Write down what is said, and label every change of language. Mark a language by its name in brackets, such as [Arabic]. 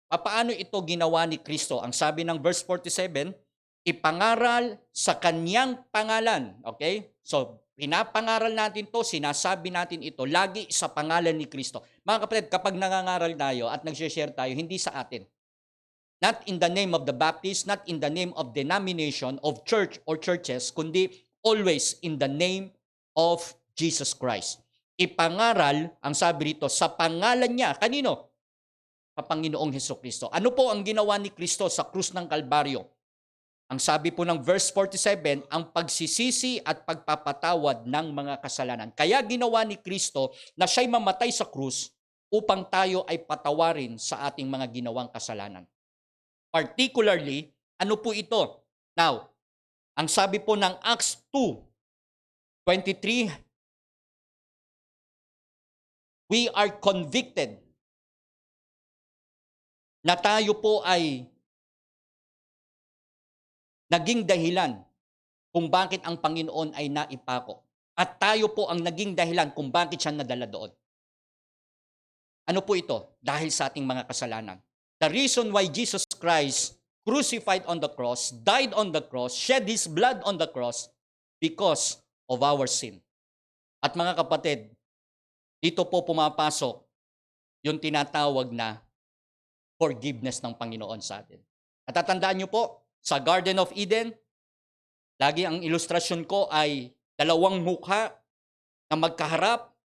[Filipino] Paano ito ginawa ni Kristo? Ang sabi ng verse 47, ipangaral sa kanyang pangalan. Okay? So, pinapangaral natin to, sinasabi natin ito, lagi sa pangalan ni Kristo. Mga kapatid, kapag nangangaral tayo at nag-share tayo, hindi sa atin. [English] Not in the name of the Baptist, not in the name of denomination, of church or churches, [Filipino] kundi [English] always in the name of Jesus Christ. [Filipino] Ipangaral, ang sabi rito, sa pangalan niya. Kanino? Sa Panginoong Hesukristo. Ano po ang ginawa ni Kristo sa krus ng Kalbaryo? Ang sabi po ng verse 47, ang pagsisisi at pagpapatawad ng mga kasalanan. Kaya ginawa ni Kristo na siya'y mamatay sa krus upang tayo ay patawarin sa ating mga ginawang kasalanan. Particularly, ano po ito? Now, ang sabi po ng Acts 2:23, [English] we are convicted [Filipino] na tayo po ay naging dahilan kung bakit ang Panginoon ay naipako. At tayo po ang naging dahilan kung bakit siya nadala doon. Ano po ito? Dahil sa ating mga kasalanan. [English] The reason why Jesus Christ crucified on the cross, died on the cross, shed His blood on the cross, because of our sin. [Filipino] At mga kapatid, dito po pumapasok yung tinatawag na forgiveness ng Panginoon sa atin. At tatandaan nyo po, sa Garden of Eden, lagi ang ilustrasyon ko ay dalawang mukha na magkaharap.